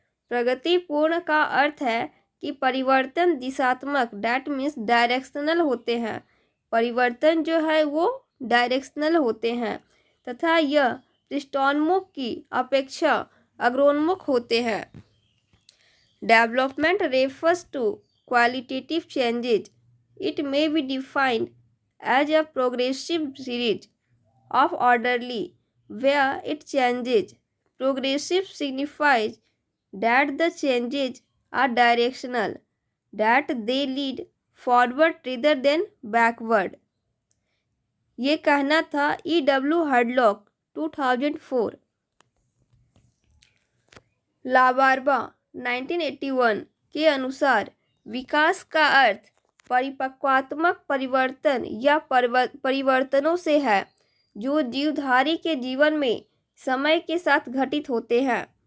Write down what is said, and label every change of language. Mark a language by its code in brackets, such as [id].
[hi] प्रगतिपूर्ण का अर्थ है कि परिवर्तन दिशात्मक [en] that means directional [hi] होते हैं। परिवर्तन जो है वो डायरेक्शनल होते हैं तथा यह पृष्ठोन्मुख की अपेक्षा अग्रोन्मुख होते हैं। [en] Development refers to qualitative changes. It may be defined as a progressive series of orderly where it changes. Progressive signifies that the changes are directional, that they lead forward rather than backward. [hi] ये कहना था E.W. हडलॉक 2004। लाबार्बा 1981 के अनुसार विकास का अर्थ परिपक्वात्मक परिवर्तन या परिवर्तनों से है जो जीवधारी के जीवन में समय के साथ घटित होते हैं।